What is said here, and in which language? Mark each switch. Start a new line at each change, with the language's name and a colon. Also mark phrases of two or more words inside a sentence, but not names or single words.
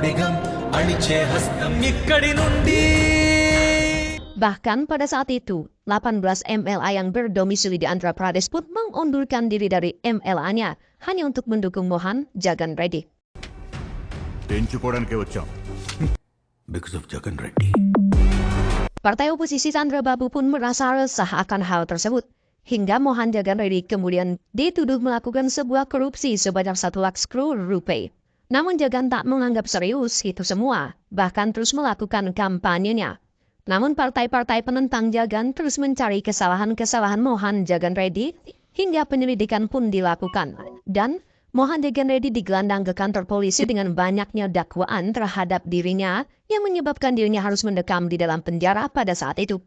Indonesian: Bahkan pada saat itu, 18 MLA yang berdomisili di Andhra Pradesh pun mengundurkan diri dari MLA-nya hanya untuk mendukung Mohan Jagan Reddy.
English: Because of Jagan Reddy.
Indonesian: Partai oposisi Chandra Babu pun merasa resah akan hal tersebut. Hingga Mohan Jagan Reddy kemudian dituduh melakukan sebuah korupsi sebanyak 1 lakhs crore rupiah. Namun Jagan tak menganggap serius itu semua, bahkan terus melakukan kampanyenya. Namun partai-partai penentang Jagan terus mencari kesalahan-kesalahan Mohan Jagan Reddy hingga penyelidikan pun dilakukan. Dan Mohan Jagan Reddy digelandang ke kantor polisi dengan banyaknya dakwaan terhadap dirinya yang menyebabkan dirinya harus mendekam di dalam penjara pada saat itu.